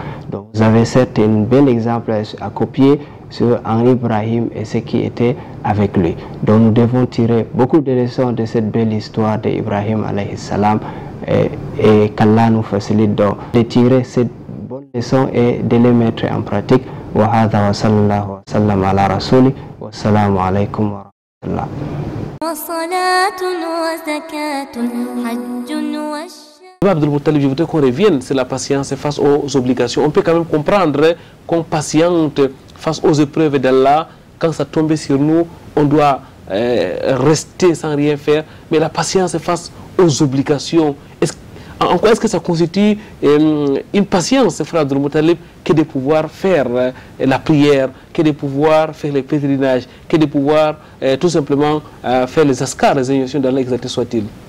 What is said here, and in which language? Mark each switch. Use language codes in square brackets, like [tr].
[fr] Donc vous avez certes un bel exemple à copier sur Ibrahim et ceux qui étaient avec lui. Donc nous devons tirer beaucoup de leçons de cette belle histoire d'Ibrahim alayhi salam et qu'Allah nous facilite de tirer cette bonne leçon et de les mettre en pratique. [ar] وهذا وصلى الله وسلم على رسوله والسلام عليكم ورحمة الله. وصلاة وزكاة حج [fr] Abdul Muttalib, je voudrais qu'on revienne sur la patience face aux obligations. On peut quand même comprendre qu'on patiente face aux épreuves d'Allah. Quand ça tombe sur nous, on doit rester sans rien faire. Mais la patience face aux obligations, en quoi est-ce que ça constitue une patience, frère Abdul Muttalib, que de pouvoir faire la prière, que de pouvoir faire les pèlerinages, que de pouvoir tout simplement faire les askars, les injonctions d'Allah, exalté soit-il?